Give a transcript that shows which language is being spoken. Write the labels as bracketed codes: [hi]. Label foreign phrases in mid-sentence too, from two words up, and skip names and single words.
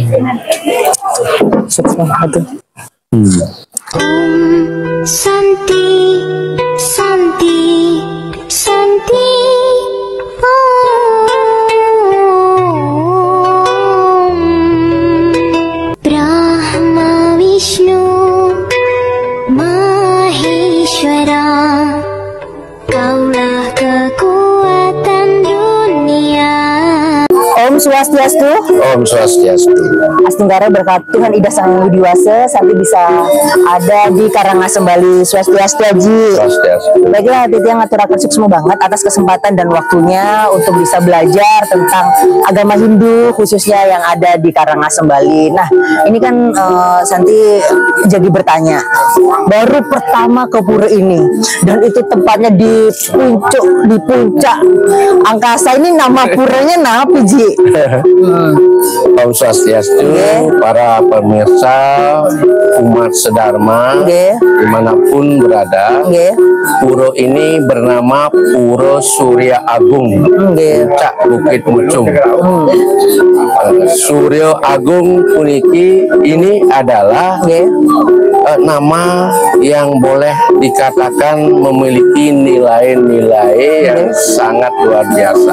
[sa] Santi Santi Santi Om Brahma Vishnu Maheshwara, [id] kaulah kekuatan dunia. [sa] Om Swastiastu. Om Swastiastu. [id] Astunggara berkat Tuhan Ida Sang Widiwasa, Santi bisa ada di Karangasem Bali. [sa] Swastiastu Haji. Swastiastu. [id] Baiklah, [ban] Titiang ngaturaken suksma banget [id] atas kesempatan dan waktunya untuk bisa belajar tentang agama Hindu khususnya yang ada di Karangasem Bali. Nah, ini kan Santi jadi bertanya, baru pertama ke pura ini dan itu tempatnya di puncak angkasa ini, nama puranya napa Ji? [sa] Om Swastiastu, [id] para pemirsa umat sedharma dimanapun berada. Puro ini bernama Puro Surya Agung, Puncak Bukit Mucung. Surya Agung puniki ini adalah nama yang boleh dikatakan memiliki nilai-nilai yang sangat luar biasa.